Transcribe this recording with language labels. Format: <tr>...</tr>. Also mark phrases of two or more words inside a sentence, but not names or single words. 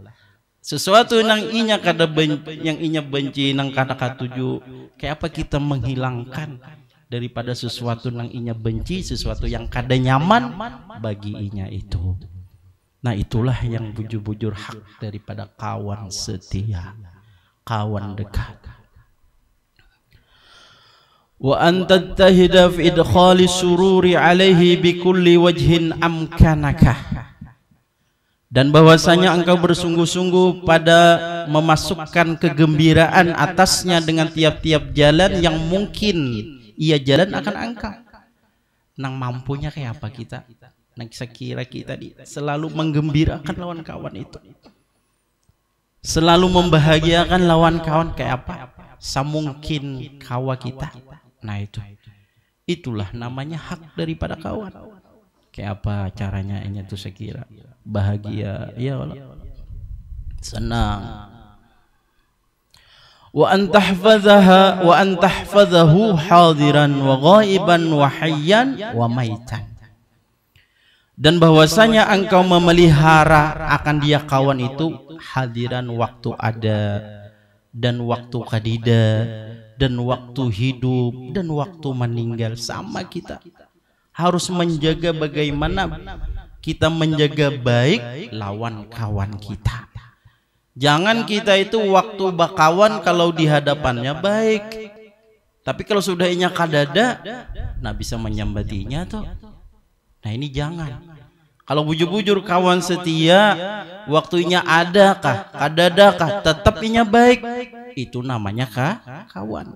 <bjn>Sesuatu nang inya kada yang inya benci nang kada katuju, kayak apa kita menghilangkan daripada sesuatu nang inya benci, sesuatu yang kada nyaman bagi inya itu. Nah itulah yang bujur-bujur hak daripada kawan setia, kawan dekat.</bjn> <ar>وأن تجتهد في إدخال السرور عليه بكل وجه أمكنك,</ar> <id>dan bahwasanya engkau bersungguh-sungguh pada memasukkan kegembiraan atasnya dengan tiap-tiap jalan yang mungkin ia jalan akan engkau.</id> <bjn>nang mampunya kayak apa kita. Nang sekira kita selalu menggembirakan lawan kawan itu. Selalu membahagiakan lawan kawan kayak apa? Samungkin kawa kita. Nah itulah namanya hak daripada kawan. Kayak apa caranya ini tuh sekira bahagia,</bjn> <ar>يا الله.</ar> <bjn>Senang.</bjn> <ar>وأن تحفظه حاضرا وغائبا وحيا وميتا.</ar> <id>Dan bahwasanya engkau memelihara akan dia kawan itu hadiran waktu ada dan waktu kadida dan waktu hidup dan waktu meninggal.</id> <bjn>Sama kita harus menjaga bagaimana kita menjaga baik lawan kawan kita. Jangan kita itu waktu bakawan kalau di hadapannya baik, tapi kalau sudah inya kadada, nah bisa menyambatinya tuh. Nah ini jangan. Kalau bujur-bujur kawan setia, waktunya adakah, kadadakah, tetap inya baik, itu namanya kawan.</bjn>